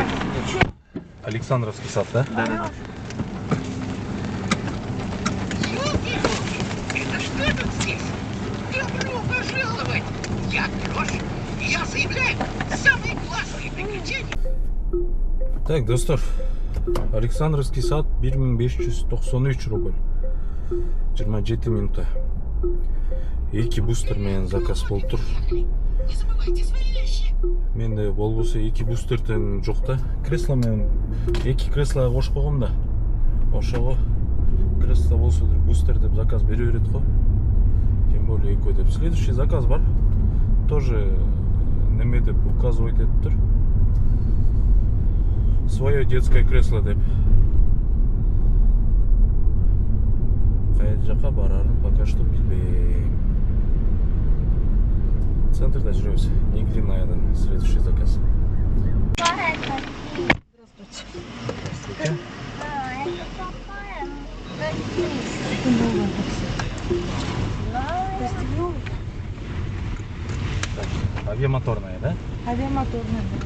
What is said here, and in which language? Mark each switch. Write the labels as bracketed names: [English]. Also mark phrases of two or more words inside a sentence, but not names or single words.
[Russian] Александровский сад, да? Да. Это что тут здесь? Добро пожаловать! Я Крош, и я заявляю самые классные приключения. Так, [Kyrgyz] достор, Александровский сад 1593 рубль. 27 минута. Эки бустер менен заказ болуп тур. [Russian] Не забывайте свои вещи. [Kyrgyz] Менде болбосо эки бустерден жок да. Кресло менен эки кресло кошуп койгом да. Ошого кресло болсо бустер деп заказ бере берет го. [Russian] Тем более [Kyrgyz] экөө деп. [Russian] Следующий заказ бар. [Kyrgyz] Тоже неме деп указывать этип тур. [Russian] Свое детское кресло деп. [Kyrgyz] Кайда жака барарын [Russian] пока что [Kyrgyz] билбейм. Центрда жүрөбүз. Негринаядан [Russian] следующий заказ. Здравствуйте. Так, авиамоторная, да? Авиамоторная.